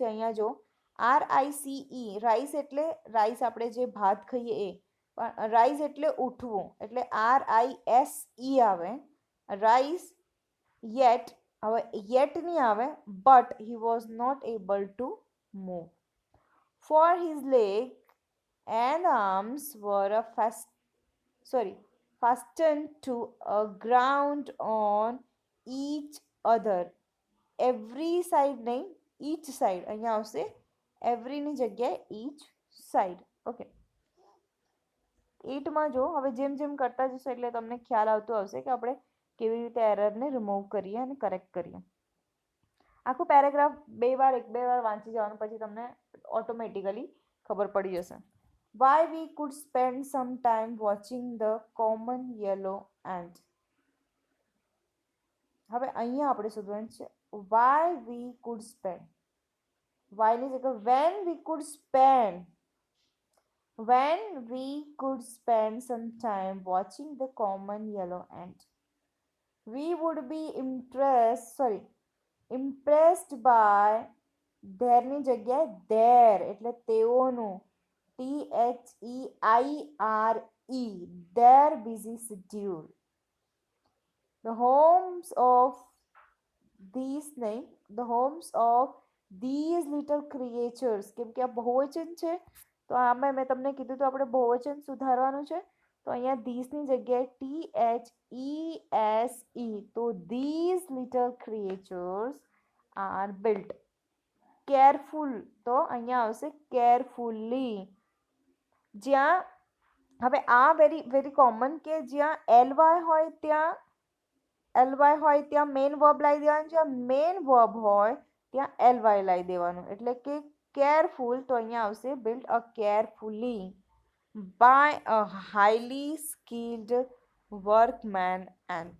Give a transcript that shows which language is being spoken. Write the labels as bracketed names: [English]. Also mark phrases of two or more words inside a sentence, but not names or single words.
[Gujarati] અહીંયા જો RICE, રાઈસ એટલે રાઈસ આપણે જે ભાત ખાઈએ એ, પણ રાઈસ એટલે ઉઠવું એટલે RISE આવે. [English] rise yet, [Gujarati] હવે યેટ નહીં આવે, [English] but he was not able to move. for his leg and arms were fastened to a ground on each other. Every side નહીં, each side, [Gujarati] અહીંયા આવશે એવરીની જગ્યાએ [English] each side. [Gujarati] ઓકે, 8માં જો હવે જેમ જેમ કરતા જશો એટલે તમને ખ્યાલ આવતો આવશે કે આપણે કેવી રીતે એરરને રિમૂવ કરીએ અને કરેક્ટ કરીએ. આખું પેરેગ્રાફ બે વાર વાંચી જવાનું, પછી તમને ઓટોમેટિકલી ખબર પડી જશે. [English] Why we could spend some time watching the common yellow ant. [Gujarati] હવે અહીંયા આપણે શોધવાનું છે [English] why we could spend. why [Gujarati] ની જગ્યાએ [English] when we could spend some time watching the common yellow ant. We would be impressed by their [Gujarati] ની જગ્યાએ [English] their [Gujarati] એટલે તેઓનું [English] THEIRE their busy schedule. The homes of these little creatures. [Gujarati] કેમ કે આ બહુવચન છે તો આમાં મેં તમને કીધું તો આપણે બહુવચન સુધારવાનું છે, તો અહીંયા these ની જગ્યાએ THESE, તો [English] these little creatures are built careful, [Gujarati] તો અહીંયા આવશે carefully. જ્યાં હવે આ [English] very common [Gujarati] કે જ્યાં ly હોય ત્યાં [English] main verb [Gujarati] લાવી દેવાનું, જ્યાં [English] main verb [Gujarati] હોય ત્યાં ly લાવી દેવાનું. એટલે કે કેરફુલ, તો અહીંયા આવશે [English] build a carefully by a highly skilled workman ant.